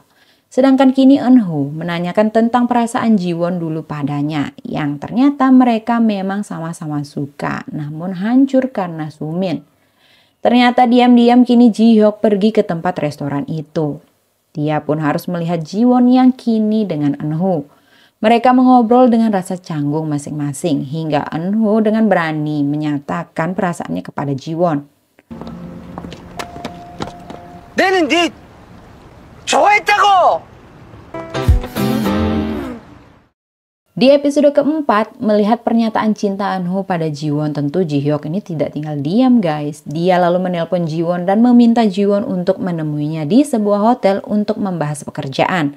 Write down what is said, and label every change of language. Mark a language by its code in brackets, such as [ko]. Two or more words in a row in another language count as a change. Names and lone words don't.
[id] Sedangkan kini Eunho menanyakan tentang perasaan Jiwon dulu padanya yang ternyata mereka memang sama-sama suka namun hancur karena Sumin. Ternyata diam-diam kini Ji-hyuk pergi ke tempat restoran itu. Dia pun harus melihat Jiwon yang kini dengan Eunho. Mereka mengobrol dengan rasa canggung masing-masing hingga Eunho dengan berani menyatakan perasaannya kepada Jiwon. [ko] 내는 네 좋아했다고! [id] Di episode keempat, melihat pernyataan cinta Eunho pada Jiwon, tentu Ji-hyuk ini tidak tinggal diam guys. Dia lalu menelpon Jiwon dan meminta Jiwon untuk menemuinya di sebuah hotel untuk membahas pekerjaan.